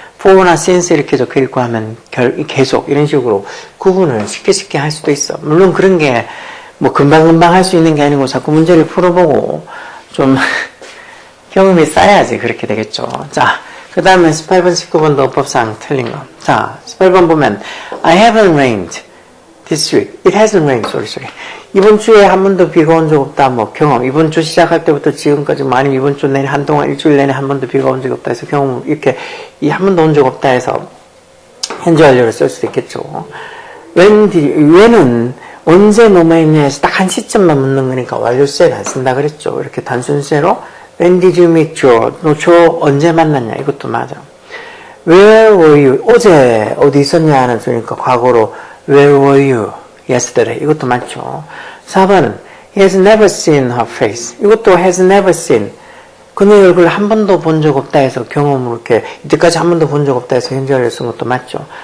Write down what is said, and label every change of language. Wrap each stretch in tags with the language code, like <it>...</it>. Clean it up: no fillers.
<ko>for나 since 이렇게 적혀 있고 하면 계속 이런 식으로 구분을 쉽게 할 수도 있어. 물론 그런 게 뭐 금방 할 수 있는 게 아니고 자꾸 문제를 풀어보고 좀 경험이 쌓여야지 그렇게 되겠죠. 자, 그 다음에 18번, 19번도 어법상 틀린 거. 자, 18번 보면</ko> <en>I haven't rained this week. It hasn't rained. sorry.</en> <ko>이번 주에 한 번도 비가 온 적 없다. 뭐 경험. 이번 주 시작할 때부터 지금까지 아니면 이번 주 내내 한동안 일주일 내내 한 번도 비가 온 적 없다 해서 경험 이렇게 한 번도 온 적 없다 해서 현재 완료를 쓸 수도 있겠죠. when은 언제 뭐뭐 했냐에서 딱 한 시점만 묻는 거니까 완료세를 안 쓴다 그랬죠. 이렇게 단순세로</ko> <en>when did you meet Joe?</en> <ko>너 조 언제 만났냐? 이것도 맞아.</ko> <en>Where were you?</en> <ko>어제 어디 있었냐 하는 소리니까 과거로 Where were you? Yesterday. 이것도 맞죠.</ko> <en>4번은 He has never seen her face.</en> <ko>이것도</ko> <en>has never seen.</en> <ko>그녀의 얼굴을 한 번도 본 적 없다 해서 경험으로 이렇게 이때까지 한 번도 본 적 없다 해서 현재를 쓴 것도 맞죠.</ko>